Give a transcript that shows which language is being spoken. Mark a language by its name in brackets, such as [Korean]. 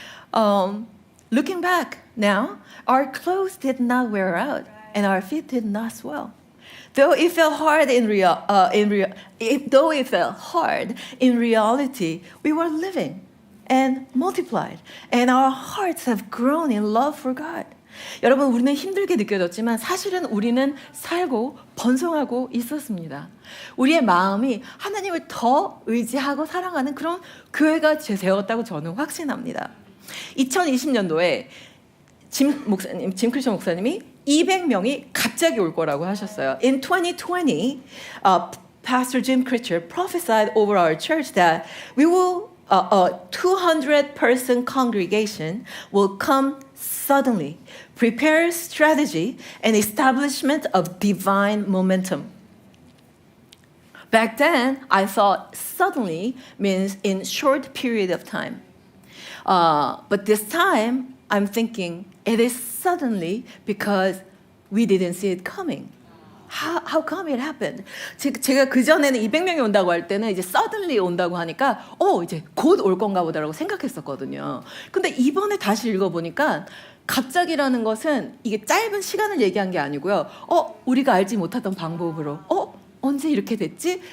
[English] Looking back now, our clothes did not wear out and our feet did not swell. Though it felt hard in reality, we were living and multiplied, and our hearts have grown in love for God. [Korean] 여러분, 우리는 힘들게 느껴졌지만 사실은 우리는 살고 번성하고 있었습니다. 우리의 마음이 하나님을 더 의지하고 사랑하는 그런 교회가 되었다고 저는 확신합니다. 2020년도에 짐 크리스천 목사님이 200명이 갑자기 올 거라고 하셨어요. [English] In 2020, Pastor Jim Critcher prophesied over our church that we will a 200-person congregation will come suddenly, prepare strategy and establishment of divine momentum. Back then, I thought suddenly means in short period of time. But this time, I'm thinking it is suddenly because we didn't see it coming. How come it happened? [Korean] 제가 그 전에는 200명이 온다고 할 때는 이제 suddenly 온다고 하니까 이제 곧 올 건가 보다라고 생각했었거든요. 근데 이번에 다시 읽어보니까 갑자기라는 것은 이게 짧은 시간을 얘기한 게 아니고요. 우리가 알지 못하던 방법으로 언제 이렇게 됐지?